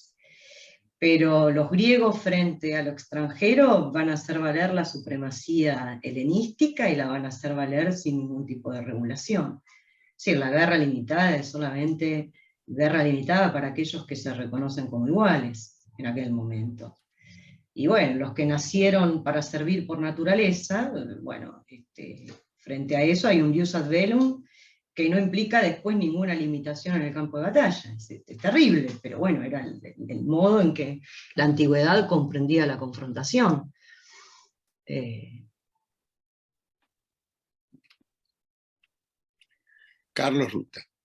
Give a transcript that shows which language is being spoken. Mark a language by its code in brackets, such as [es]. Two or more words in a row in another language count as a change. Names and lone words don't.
[es] Pero los griegos frente a lo extranjero van a hacer valer la supremacía helenística y la van a hacer valer sin ningún tipo de regulación. Es decir, la guerra limitada es solamente guerra limitada para aquellos que se reconocen como iguales en aquel momento. Y bueno, los que nacieron para servir por naturaleza, bueno, frente a eso hay un [la] jus ad bellum [es] que no implica después ninguna limitación en el campo de batalla. Es terrible, pero bueno, era el modo en que la antigüedad comprendía la confrontación. Carlos Ruta.